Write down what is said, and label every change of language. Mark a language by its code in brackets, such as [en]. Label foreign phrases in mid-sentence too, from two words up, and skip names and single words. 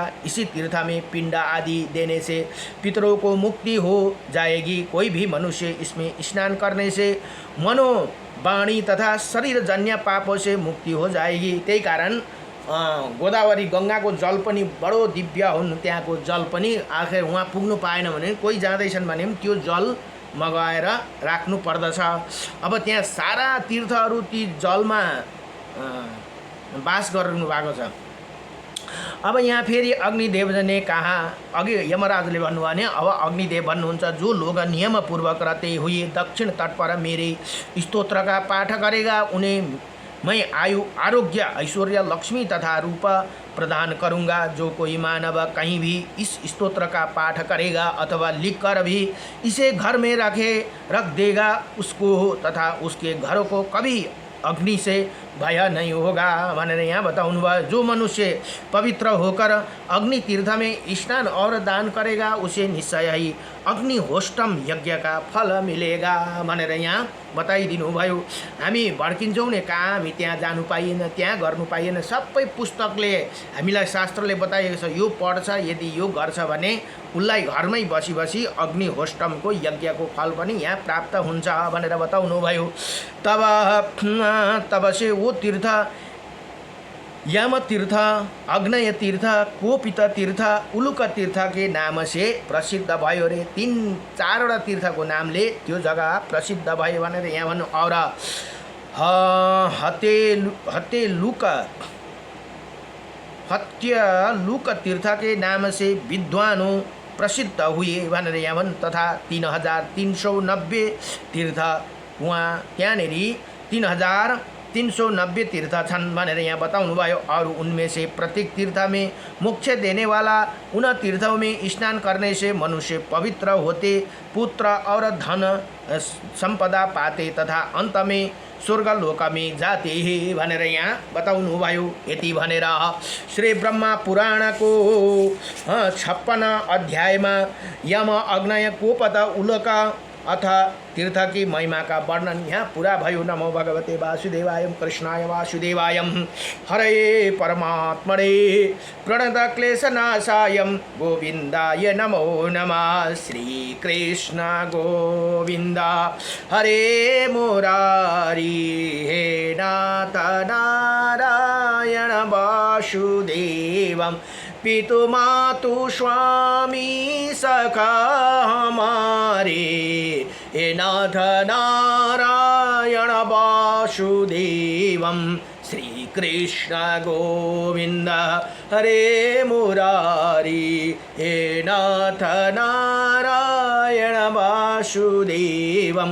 [hi] इसी तीर्थ में पिंड आदि देने से पितरों को मुक्ति हो जाएगी। कोई भी मनुष्य इसमें स्नान करने से मनो वाणी तथा शरीर जन्य पापों से मुक्ति हो जाएगी। [ne] त्यही कारण गोदावरी गंगाको जल पनि बडो दिव्य हुन्। त्यहाँको जल पनि आखिर वहाँ पुग्नु पाएन भने कोही जाँदैछन् भने त्यो जल मगाएर राख्नु पर्दछ। अब त्यहाँ सारा तीर्थहरू ती जलमा वास गर्नु भएको छ। अब यहाँ फेरि अग्निदेव [hi] ने कहा, [ne] अघि यमराजले भन्नुभयो भने अब अग्निदेव भन्नुहुन्छ [hi] जो लोग नियम पूर्वक रहते हुए दक्षिण तट पर मेरे स्तोत्र का पाठ करेगा उन्हें मैं आयु आरोग्य ऐश्वर्य लक्ष्मी तथा रूप प्रदान करूँगा। जो कोई मानव कहीं भी इस स्तोत्र का पाठ करेगा अथवा लिखकर भी इसे घर में रख देगा, उसको तथा उसके घर को कभी अग्नि से भय नहीं होगा [ne] भनेर यहाँ बताउनुभयो। [hi] जो मनुष्य पवित्र होकर अग्नि तीर्थ में स्नान और दान करेगा उसे निश्चय ही अग्निहोष्टम यज्ञ का फल मिलेगा [ne] भनेर यहाँ बताइदिनु भयो। हामी भड्किन्छौँ नि, कहाँ हामी त्यहाँ जानु पाइएन, त्यहाँ गर्नु पाइएन। सबै पुस्तकले हामीलाई शास्त्रले बताएको छ, यो पढ्छ यदि यो गर्छ भने उसलाई घरमै बसी बसी अग्निहोष्टमको यज्ञको फल पनि यहाँ प्राप्त हुन्छ भनेर बताउनु भयो। [hi] तब से वो तीर्थ यम तीर्थ, अग्नय तीर्थ, कोपित तीर्थ, उलुक तीर्थ के नाम से प्रसिद्ध [ne] भयो रे। 3-4 तीर्थको नामले त्यो जग्गा प्रसिद्ध भयो भनेर यहाँ भन्नु। [hi] और हत्यलुक तीर्थ के नाम से विद्वान प्रसिद्ध हुए [ne] भनेर यहाँ भन्नु। तथा 3390 तीर्थ वहाँ त्यहाँनेर 3390 तीर्थ छन् भनेर यहाँ बताउनु भयो। [hi] और उनमें से प्रत्येक तीर्थ में मोक्ष देने वाला उन तीर्थों में स्नान करने से मनुष्य पवित्र होते, पुत्र और धन संपदा पाते तथा अंत में स्वर्गलोक में जाते हैं [ne] भनेर यहाँ बताउनु भयो। यति भनेर श्री ब्रह्मा पुराण को 56 अध्यायमा यम अग्नय कोपत उलक अथ तीर्थ [hi] की महिमा का वर्णन [ne] यहाँ पूरा भयो। [sa] नमो भगवते वासुदेवाय कृष्णाय वासुदेवाय हरे परमात्मने प्रणत क्लेशनाशाय गोविंदाय नमो नमः। श्री कृष्ण गोविंद हरे मुरारी हे नाथ नारायण वासुदेवं पितु मातु स्वामी सखा हमारे हे नाथ नारायण वासुदेवं। श्री कृष्ण गोविंद हरे मुरारी हे नाथ नारायण वासुदेवं।